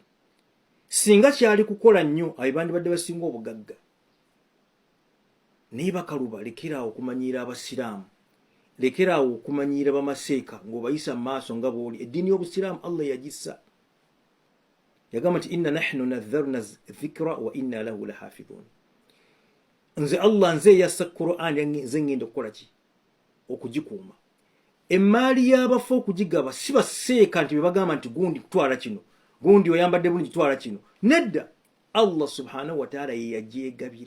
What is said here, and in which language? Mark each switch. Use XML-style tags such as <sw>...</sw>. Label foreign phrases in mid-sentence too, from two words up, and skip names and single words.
<lg>Singa kyali kukola nnyo abo bandibadde basinga obugagga. Naye Bakaluba lekeraawo okumanyiira abasiraamu, lekeraawo okumanyiira bamaseeka ng'obayisa mu maaso nga bw'oli. Eddiini y'obusiraamu Allah yagissa. Yagamba nti</lg> <ar>إنا نحن نزلنا الذكر وإنا له لحافظون.</ar> <lg>Nze Allah nze yassa Qur'an nze ngenda okukola ki? Okugikuuma. Emmaali y'abafu okugigaba si baseeka nti bebagamba nti gundi kutwala kino, gundi oyambadde bulungi twala kino. Nedda, Allah</lg> <ar>سبحانه وتعالى</ar> <lg>ye yagyegabira.</lg>